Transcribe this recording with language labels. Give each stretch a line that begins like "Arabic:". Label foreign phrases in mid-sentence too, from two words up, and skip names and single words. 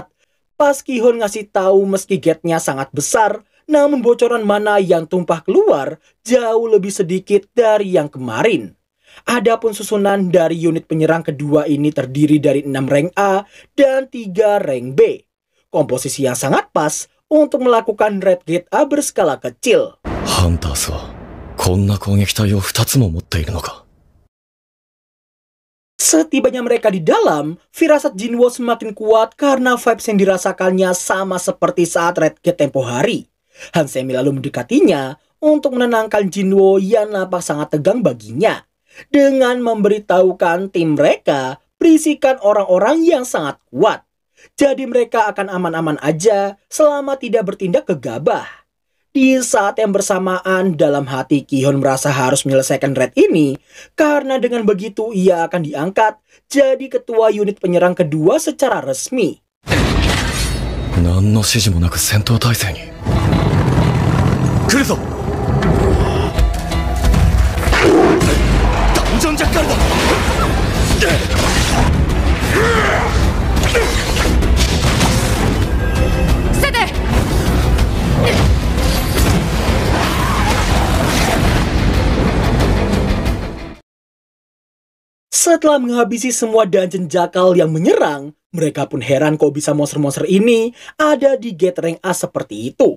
Indonesian: Pas Ki-hon ngasih tahu meski gate-nya sangat besar, namun bocoran mana yang tumpah keluar jauh lebih sedikit dari yang kemarin. Adapun susunan dari unit penyerang kedua ini terdiri dari 6 rank A dan 3 rank B. Komposisi yang sangat pas untuk melakukan Red Gate A berskala kecil.
Japanese: ハンタースはこんな攻撃体を2つも持っているのか。
Indonesian: Setibanya mereka di dalam, firasat Jinwo semakin kuat karena vibes yang dirasakannya sama seperti saat Red Gate tempo hari. Han Semi lalu mendekatinya untuk menenangkan Jinwo yang nampak sangat tegang baginya. Dengan memberitahukan tim mereka berisikan orang-orang yang sangat kuat. Jadi mereka akan aman-aman aja selama tidak bertindak gegabah. Di saat yang bersamaan dalam hati Ki-hon merasa harus menyelesaikan raid ini. Karena dengan begitu ia akan diangkat jadi ketua unit penyerang kedua secara resmi.
Japanese: 何の指示もなく戦闘態勢に。来るぞ。ダンジョンジャッカルだ。セテ
Indonesian: Setelah menghabisi semua
English: dungeon jakal
Indonesian: yang menyerang, mereka pun heran kok bisa monster-monster ini ada di
English: Get Rank A
Indonesian: seperti itu.